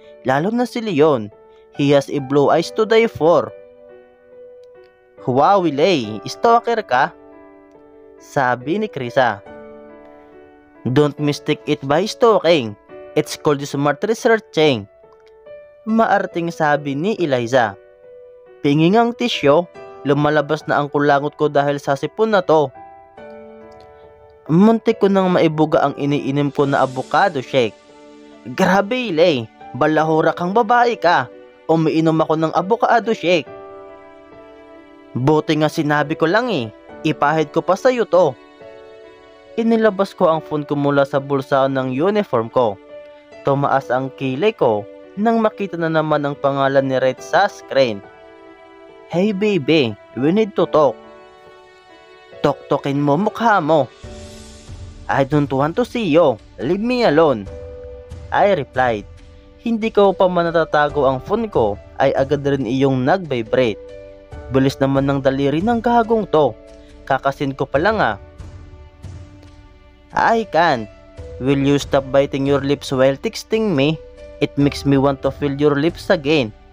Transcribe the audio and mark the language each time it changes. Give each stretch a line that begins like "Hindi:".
Filipino: Lalo na si Leon,
English: he has a blue eyes to die for.
Filipino: Wow, Wilay, stalker ka? Sabi ni Krisa.
English: Don't mistake it by stalking. It's called smart researching.
Filipino: Maarting sabi ni Eliza. Pinging ang tisyo, lumalabas na ang kulangot ko dahil sa sipon na to. Muntik ko nang maibuga ang iniinim ko na avocado shake. Grabe, Ilay, balahura kang babae ka. Umiinom ako ng avocado shake. Buti nga sinabi ko lang eh, ipahid ko pa sa'yo to. Inilabas ko ang phone ko mula sa bulsa ng uniform ko. Tumaas ang kilay ko nang makita na naman ang pangalan ni Red sa screen.
English: Hey baby, we need to talk.
Filipino: Tok-tokin mo mukha mo.
English: I don't want to see you. Leave me alone. I replied.
Filipino: Hindi ko pa man natatago ang phone ko ay agad rin iyong nag-vibrate. Bilis naman ng daliri ng gagong to. Kakasin ko pa lang ah.
English: I can't. Will you stop biting your lips while texting me? It makes me want to feel your lips again.